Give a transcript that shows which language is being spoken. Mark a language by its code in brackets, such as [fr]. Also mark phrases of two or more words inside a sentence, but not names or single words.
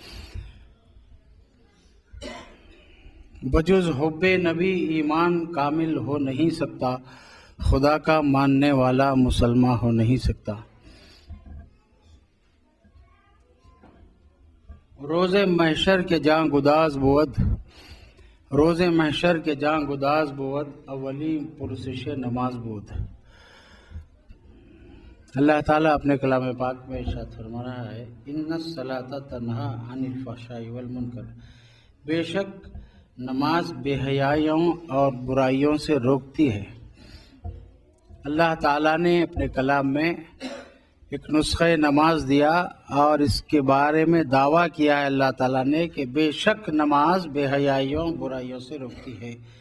[ur] بجز حب نبی ایمان کامل ہو نہیں سکتا، خدا کا ماننے والا مسلمان ہو نہیں سکتا۔ [fa] روز محشر کے جاں گداز بود، روز محشر کے جاں گداز بود، اولی پرسش نماز بود۔ [ur] اللہ تعالیٰ اپنے کلام پاک میں ارشاد فرما رہا ہے [ar] ان الصلاۃ تنہی عن الفحشاء والمنکر، [ur] بے شک نماز بے حیائیوں اور برائیوں سے روکتی ہے۔ اللہ تعالیٰ نے اپنے کلام میں ایک نسخہ نماز دیا اور اس کے بارے میں دعویٰ کیا ہے اللہ تعالیٰ نے کہ بے شک نماز بے حیائیوں برائیوں سے روکتی ہے۔